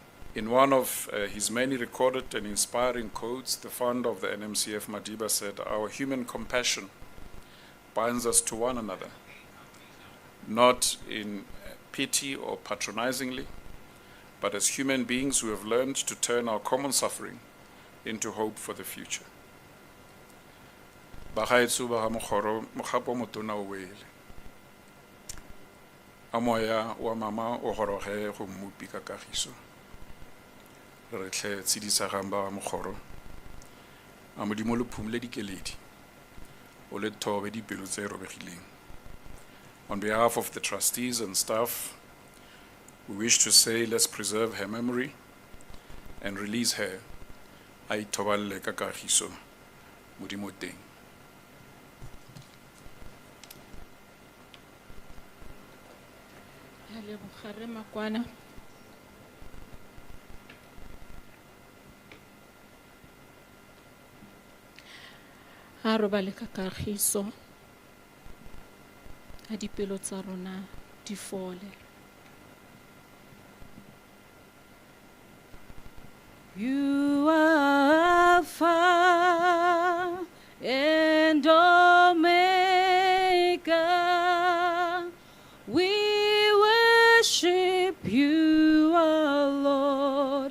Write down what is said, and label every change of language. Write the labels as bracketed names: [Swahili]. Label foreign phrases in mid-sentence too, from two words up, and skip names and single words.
[English] In one of his many recorded and inspiring quotes, the founder of the NMCF, Madiba, said, "Our human compassion binds us to one another, not in pity or patronizingly, but as human beings who have learned to turn our common suffering into hope for the future." [Tswana] Bagaetsho ba ga Mokgoro, mogapo motona o wele. A moya wa mama o goroge go mmupi ka kagiso. Re tle tshedisagang ba ga Mokgoro. A modimo le phumole dikeledi. O le thobe dipelo tse robegileng. [English] On behalf of the trustees and staff, we wish to say let's preserve her memory and release her. [Tswana] A ithoballe ka kagiso modimo teng. Leboga Makwana. Ha re ba le ka kagiso a dipelo tsa rona di fole. [English] You are Alpha and Omega. We worship you, our Lord.